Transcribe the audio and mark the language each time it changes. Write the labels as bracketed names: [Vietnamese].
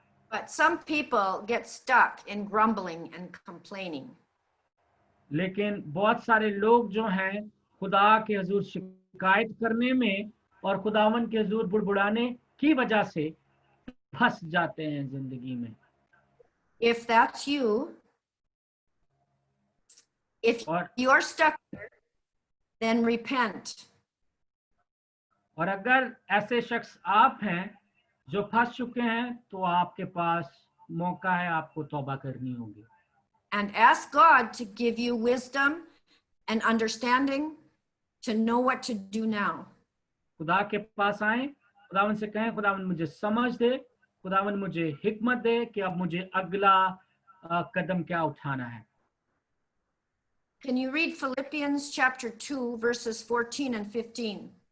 [English] But some people get stuck in grumbling and complaining. [Hindi] लेकिन बहुत सारे लोग जो हैं खुदा के हुजूर शिकायत करने में और खुदावन के हुजूर बुड़बुड़ाने की वजह से फंस जाते हैं जिंदगी में। [English] If that's you, if you're stuck there, then repent. [Hindi] और अगर ऐसे शख्स आप हैं जो फंस चुके हैं, तो आपके पास मौका है, आपको तौबा करनी होगी। [English] And ask God to give you wisdom and understanding to know what to do now. [Hindi] खुदा के पास आए, खुदावन से कहें खुदावन मुझे समझ दे, खुदावन मुझे हिकमत दे कि अब मुझे अगला कदम क्या उठाना है। [English] Can you read Philippians chapter 2 verses 14 and 15?